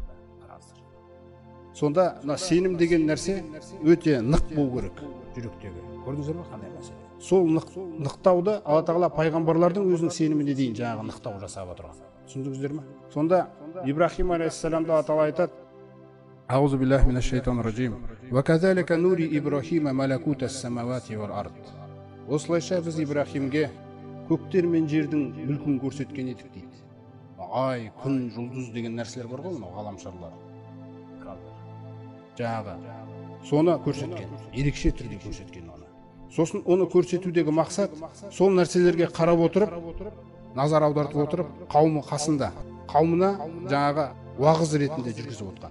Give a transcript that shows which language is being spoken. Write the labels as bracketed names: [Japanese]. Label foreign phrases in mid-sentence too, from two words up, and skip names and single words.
[Kazakh] Сонда сенім деген нәрсе өте нық болу керек жүректегі. Көрдіңіздер ме қандай мәселе? Сол нықтауды Алла тағала пайғамбарлардың өзінің сеніміне дейін жаңағы нықтау жасап отырған. Түсіндіңіздер ме? Сонда Ибрахим алейхиссаламды Алла тағала айтады: [Arabic] أعوذ بالله من الشيطان الرجيم. وكذلك نري إبراهيم ملكوت السماوات والأرض. [Kazakh] Осылайша біз Ибрахимге көктер мен жердің мүлкін көрсеткен едік дейді. Ай, күн, жұлдыз деген нәрселер бар ғой, мынау ғаламшарлар. Жаңағы соны көрсеткен, ерекше түрде көрсеткен оны. Сосын оны көрсетудегі мақсат сол нәрселерге қарап отырып, назар аудартып отырып, қауымы қасында, қауымына жаңағы уағыз ретінде жүргізіп отқан.